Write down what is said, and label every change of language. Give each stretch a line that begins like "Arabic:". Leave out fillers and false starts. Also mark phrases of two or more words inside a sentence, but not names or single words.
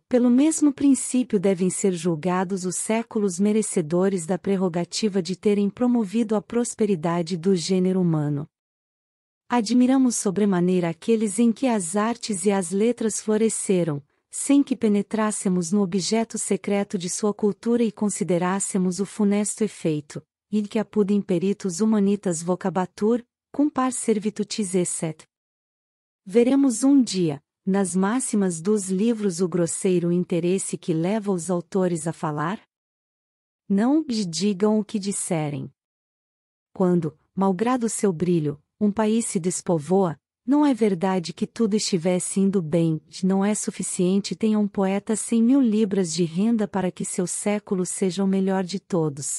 Portuguese: Pelo mesmo princípio devem ser julgados os séculos merecedores da prerrogativa de terem promovido a prosperidade do gênero humano. Admiramos sobremaneira aqueles em que as artes e as letras floresceram, sem que penetrássemos no objeto secreto de sua cultura e considerássemos o funesto efeito,
Latin: in que apud imperitus humanitas vocabatur, cum par servitutis esset.
Portuguese: Veremos um dia, nas máximas dos livros, o grosseiro interesse que leva os autores a falar? Não lhe digam o que disserem. Quando, malgrado seu brilho, um país se despovoa, não é verdade que tudo estivesse indo bem, não é suficiente tenha um poeta 100.000 libras de renda para que seu século seja o melhor de todos.